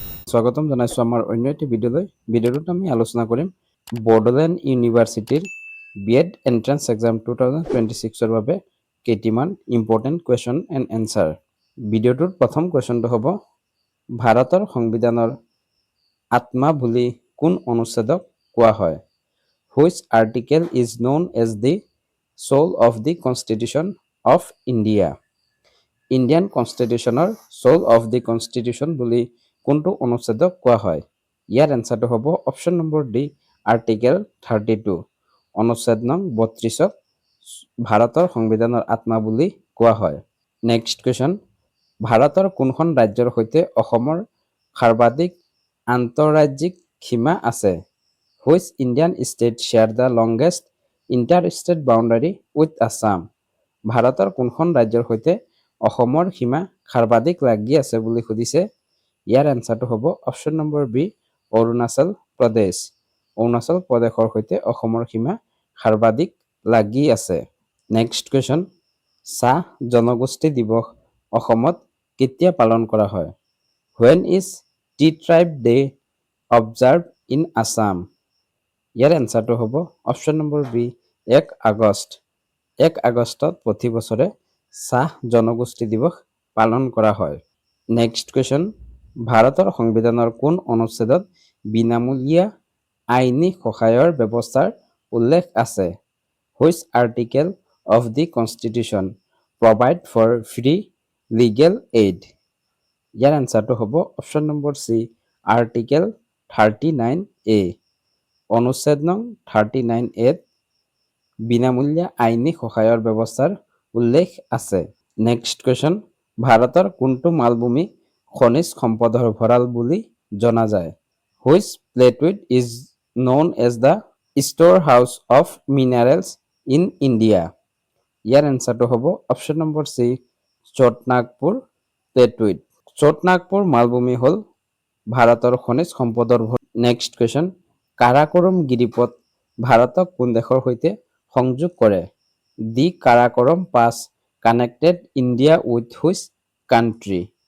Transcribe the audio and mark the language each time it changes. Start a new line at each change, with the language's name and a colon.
Assamese: স্বাগতম জানাইছো আমাৰ অন্য এটি ভিডিওটোত আমি আলোচনা কৰিম বড়োলেণ্ড ইউনিভাৰ্চিটিৰ বিএড এন্ট্ৰেন্স এক্সাম 2026 ৰ বাবে কেইটিমান ইম্পৰ্টেন্ট কোৱেশ্চন এণ্ড এনসাৰ। ভিডিওটোৰ প্ৰথম কোৱেশ্চনটো হ'ব ভাৰতৰ সংবিধানৰ আত্মা বুলি কোন অনুচ্ছেদক কোৱা হয়?
English: Which article is known as the soul of the Constitution of India?
Assamese: Indian কনষ্টিটিউশ্যনৰ soul of the constitution বুলি কোনটো অনুচ্ছেদক কোৱা হয়? ইয়াৰ এনসাৰটো হ'ব অপশ্যন নম্বৰ ডি, আৰ্টিকেল 32। অনুচ্ছেদ নং 32ক ভাৰতৰ সংবিধানৰ আত্মা বুলি কোৱা হয়। নেক্সট কুৱেশ্যন, ভাৰতৰ কোনখন ৰাজ্যৰ সৈতে অসমৰ সৰ্বাধিক আন্তঃৰাজ্যিক সীমা আছে?
English: Which Indian state share the longest inter-state boundary with Assam?
Assamese: ভাৰতৰ কোনখন ৰাজ্যৰ সৈতে অসমৰ সীমা সৰ্বাধিক লাগি আছে বুলি সুধিছে। ইয়াৰ এনসাৰটো হ'ব option number B, Arunachal Pradesh. Arunachal প্ৰদেশৰ সৈতে অসমৰ সীমা সৰ্বাধিক লাগি আছে। নেক্সট কুৱেশ্যন, চাহ জনগোষ্ঠী দিৱস অসমত কেতিয়া পালন কৰা হয়?
English: When is Tea Tribe Day observed in Assam?
Assamese: ইয়াৰ এনসাৰটো হ'ব অপশ্যন নম্বৰ বি, 1 আগষ্ট। 1 আগষ্টত প্ৰতি বছৰে চাহ জনগোষ্ঠী দিৱস পালন কৰা হয়। নেক্সট কুৱেশ্যন, ভাৰতৰ সংবিধানৰ কোন অনুচ্ছেদত বিনামূলীয়া আইনী সহায়ৰ ব্যৱস্থাৰ উল্লেখ আছে?
English: Which article of the Constitution provide for free legal aid?
Assamese: ইয়াৰ এনসাৰটো হ'ব option number C, article 39A। অনুচ্ছেদ নং 39A বিনামূলীয়া আইনী সহায়ৰ ব্যৱস্থাৰ উল্লেখ আছে। নেক্সট কুৱেশ্যন, ভাৰতৰ কোনটো মালভূমি খনিজ সম্পদৰ ভঁৰাল বুলি জনা যায়?
English: Which plateau is known as the storehouse of minerals in India?
Assamese: ইয়াৰ এনসাৰটো হ'ব option number C, Chota Nagpur প্লেটুইট। Chota Nagpur মালভূমি হ'ল ভাৰতৰ খনিজ সম্পদৰ ভঁৰাল। নেক্সট কুৱেশ্যন, কাৰাকোৰম গিৰিপথ ভাৰতক কোন দেশৰ সৈতে সংযোগ কৰে?
English: The Karakoram pass connected India with which country?